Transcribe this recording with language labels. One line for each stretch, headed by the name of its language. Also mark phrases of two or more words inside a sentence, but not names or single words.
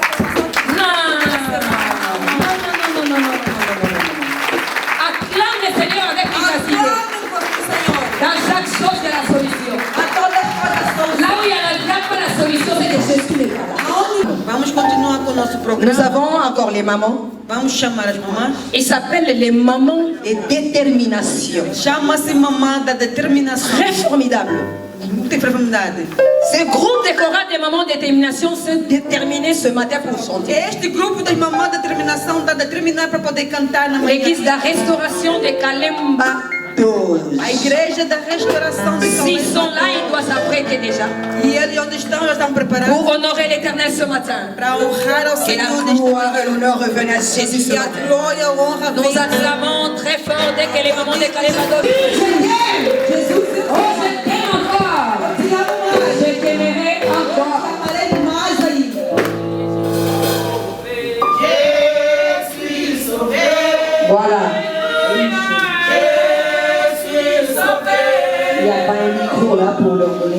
French: Acclame le Seigneur avec vivacité. Dans chaque chose de la solution.
Portuguese: Vamos continuar com o nosso programa.
French: Nous avons encore les mamans.
Portuguese: Vamos chamar as mamães.
French: Ils s'appellent les mamans de détermination.
Portuguese: Chama-se mamã da determinação.
French: Très formidable.
Portuguese: Muita profundidade.
French: Ce groupe de chorales des mamans de détermination s'est déterminé ce matin pour chanter.
Portuguese: Este grupo das mamães de determinação está determinado para poder cantar na manhã.
French: L'église de la restauration de Kalemba 12.
Portuguese: A igreja da restauração de Kalemba.
French: S'ils sont là, ils doivent s'apprêter déjà.
Portuguese: E eles onde estão, já estão preparados.
French: Pour honorer l'Éternel ce matin.
Portuguese: Para honrar ao Que Senhor.
French: la gloire et l'honneur reviennent à Jésus ce
Portuguese: Que a
French: matin.
Portuguese: glória e a honra
French: Nous
Portuguese: venham.
French: acclamons très fort dès que les mamans de Kalemba 12. Jesus, Oh, je t'aime encore.
Portuguese: te amo mais.
French: Je t'aimerai encore.
Portuguese: Amarei mais ainda.
French: Voilà. Il n'y a pas un micro là pour leur donner.